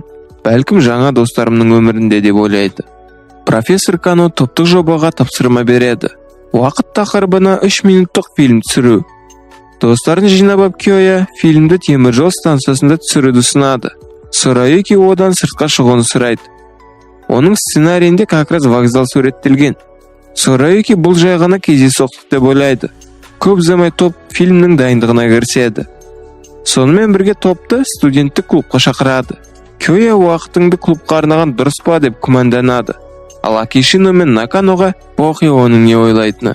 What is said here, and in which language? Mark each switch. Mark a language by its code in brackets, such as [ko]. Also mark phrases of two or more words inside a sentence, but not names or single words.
[kk] Бәлкім жаңа достарымның өмірінде деп ойлайды. Профессор Кано топтық жобаға тапсырма береді. Уақыт тақырыбына 3 минуттық фильм түсіру. Достарын жинап Кёя фильмді темір жол станциясында түсіруді ұсынады. Сораюки одан сыртқа шығуын сұрайды. Оның сценарийінде [ru] как раз вокзал [kk] суреттелген. Сораюки бұл жай ғана кездейсоқтық деп ойлайды. Көп ұзамай топ фильмнің дайындығына кіріседі. Сонымен бірге топты студенттік клубқа шақырады. Кёя уақытыңды клубқа арнаған дұрыс па деп күмәнданады. Ал Акишино мен Наканоға похуй оның не ойлайтыны.